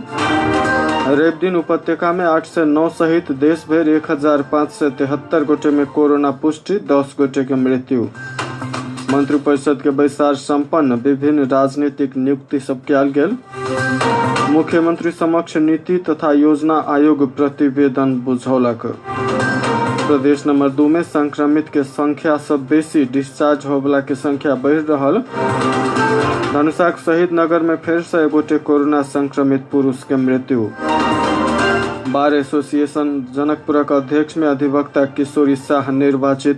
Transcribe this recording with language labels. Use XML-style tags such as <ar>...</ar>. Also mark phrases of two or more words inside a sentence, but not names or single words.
<mai>रवि दिन उपत्यका में 8 से 9 सहित देश भर 1573 गोटे में कोरोना पुष्टि, 10 गोटे के मृत्यु। मंत्रिपरिषद के बैसार संपन्न, विभिन्न राजनीतिक नियुक्ति सब कयल गेल। मुख्यमंत्री समक्ष नीति तथा योजना आयोग प्रतिवेदन बुझौलक। प्रदेश नंबर 2 में संक्रमित के संख्या सब बेसी, डिस्चार्ज होबला के संख्या बढ़ रहल। धनुषाक शहीद नगर में फिर से गोटे कोरोना संक्रमित पुरुष के मृत्यु। बार एसोसिएशन जनकपुरक अध्यक्ष में अधिवक्ता किशोरी शाह निर्वाचित।</mai>